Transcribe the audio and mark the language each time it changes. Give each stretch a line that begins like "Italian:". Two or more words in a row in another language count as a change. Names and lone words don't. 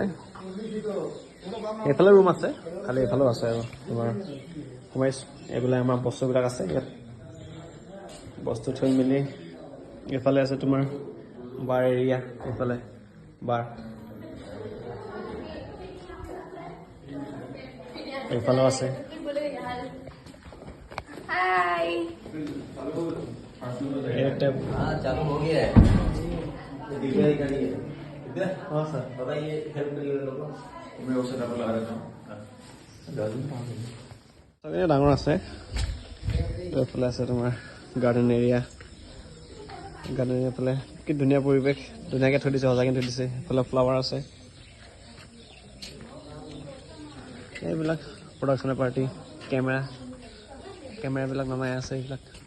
Assamese: এইফালে ৰুম আছে খালি এইফালেও আছে আৰু তোমাৰ সোমাইছোঁ এইবিলাক আমাৰ বস্তুবিলাক আছে ইয়াত বস্তু থৈ মেলি এইফালে আছে তোমাৰ
English: bar area
Assamese: এইফালে বাৰ এইফালেও আছে
Hindi: चालू हो गया है हाँ सर बताइए हेल्प करिए लोगों मैं उसे डबल लगा देता हूँ
Assamese: ডাঙৰ আছে এইফালে আছে তোমাৰ
English: garden area
Assamese: ফালে কি ধুনীয়া পৰিৱেশ ধুনীয়াকৈ থৈ দিছে সজাকৈ থৈ দিছে এইফালে ফ্লাৱাৰ আছে এইবিলাক প্ৰডাকশ্যনৰ পাৰ্টি কেমেৰাবিলাক নমাই আছে এইবিলাক